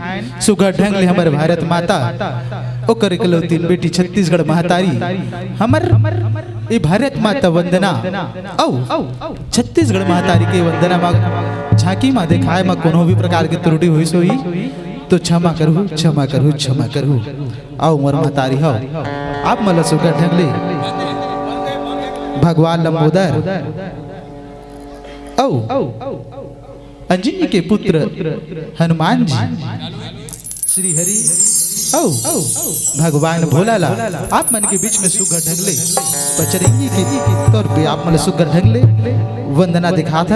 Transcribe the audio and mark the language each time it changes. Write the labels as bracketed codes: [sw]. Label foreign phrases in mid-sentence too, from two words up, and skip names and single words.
[hne] सुगा ढंगले हमर भारत माता, ओकर इकलौती बेटी छत्तीसगढ़ महतारी हमर ये भारत माता वंदना। औ छत्तीसगढ़ महतारी के वंदना में झांकी में दिखाए में कोनो भी प्रकार की त्रुटि हुई सोई तो क्षमा करू, क्षमा करू, क्षमा करू। आओ मोर महतारी हो, आप मला सुगा ढंगले भगवान लंबोदर औ अंजनी के पुत्र हनुमान जी, श्री हरि औ भगवान भोलाला आप मन के बीच में सुगा ढंगले बचरंगी के तौर पे आप मला सुगा ढंगले वंदना दिखाथन।